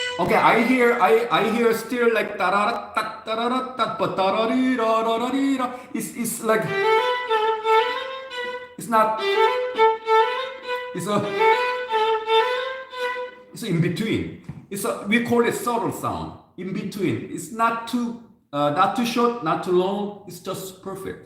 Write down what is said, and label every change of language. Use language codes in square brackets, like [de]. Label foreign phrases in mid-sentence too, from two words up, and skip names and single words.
[en] Okay, I hear still like tarara tat tarara tat but tarari ra ra ra ri ra. It's like it's not it's in between. We call it subtle sound. In between. It's not too short, not too long. It's just perfect.